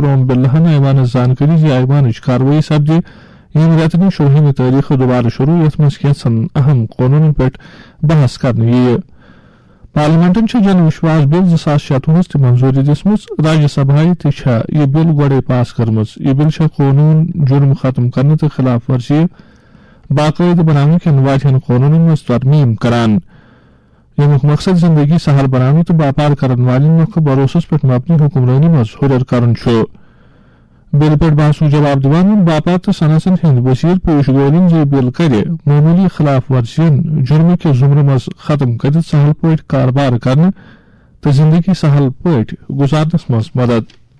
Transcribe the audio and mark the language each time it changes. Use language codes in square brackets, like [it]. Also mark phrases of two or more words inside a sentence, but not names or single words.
[ks] اوم برلاہن ایوان زانکاری ایوان کاروٲیی سپدِ یم رٮ۪تنہِ 16 تٲریخ دوبارٕ شروع یتھ منٛز کینٛژن اہم قونوٗنن پٮ۪ٹھ بحث کرنہٕ یِیہِ پارلیمنٹن جن وشواس بل 2016 تہ منظوری دِژمٕژ راجیہ سبھائی تہ یہ بل گوڑے پاس کرمز یہ بل قونوٗن جرم ختم کرنے تو خلاف ورزی باقاعدٕ بناونہٕ کٮ۪ن واریاہن قونوٗنن منٛز ترمیم کران ییٚمیُک مقصد زندگی سہل بناونہٕ تہٕ باپار کرن والٮ۪ن مۄکھٕ بھروسس پٮ۪ٹھ مبنی حکمرٲنی منٛز ہُرٮ۪ر کرُن چھُ بل پٮ۪ٹھ بحثُک جواب دِوان ووٚن باپار تہٕ صنعتن ہٕنٛدۍ وزیر پیوش گویلن زِ بل کرِ معموٗلی خلاف ورزین جرمہٕ کہِ زُمرٕ منٛز ختم کٔرِتھ سہل پٲٹھۍ کاربار کرنہٕ تہٕ زندگی سہل پٲٹھۍ گُزارنس منٛز مدد